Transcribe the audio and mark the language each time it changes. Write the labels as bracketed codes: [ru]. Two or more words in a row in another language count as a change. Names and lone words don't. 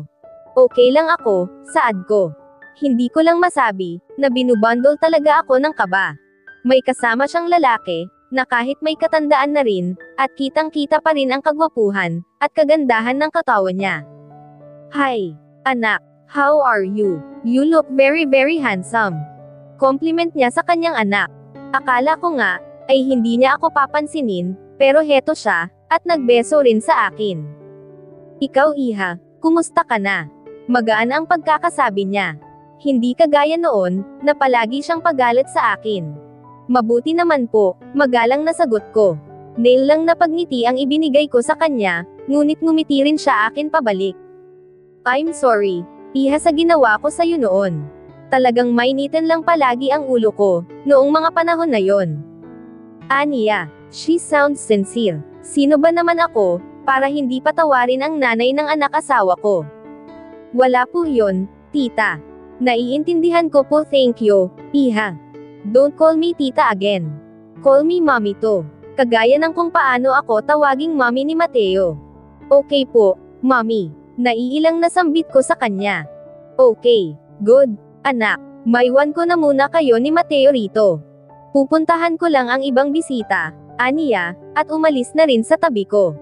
[tl] Okay lang ako, saad ko. Hindi ko lang masabi, na binubundle talaga ako ng kaba. May kasama siyang lalaki, na kahit may katandaan na rin, at kitang-kita pa rin ang kagwapuhan, at kagandahan ng katawan niya. Hi, anak, [en] how are you? You look very very handsome. [tl] Compliment niya sa kanyang anak. Akala ko nga, ay hindi niya ako papansinin, pero heto siya, at nagbeso rin sa akin. Ikaw iha, kumusta ka na? Magaan ang pagkakasabi niya. Hindi kagaya noon, na palagi siyang pagalit sa akin. Mabuti naman po, magalang na sagot ko. Nail lang na pagngiti ang ibinigay ko sa kanya, ngunit ngumiti rin siya akin pabalik. [en] I'm sorry, [tl] iha sa ginawa ko sa'yo noon. Talagang mainitin lang palagi ang ulo ko, noong mga panahon na yon. Aniya, [en] she sounds sincere. [tl] Sino ba naman ako, para hindi patawarin ang nanay ng anak-asawa ko? Wala po yon, tita. Naiintindihan ko po, [en] thank you, iha. Don't call me tita again. Call me mommy to. [tl] Kagaya ng kung paano ako tawaging mommy ni Mateo. Okay po, mommy. Naiilang nasambit ko sa kanya. [en] Okay, good, anak. [tl] Maiwan ko na muna kayo ni Mateo rito. Pupuntahan ko lang ang ibang bisita, aniya, at umalis na rin sa tabi ko.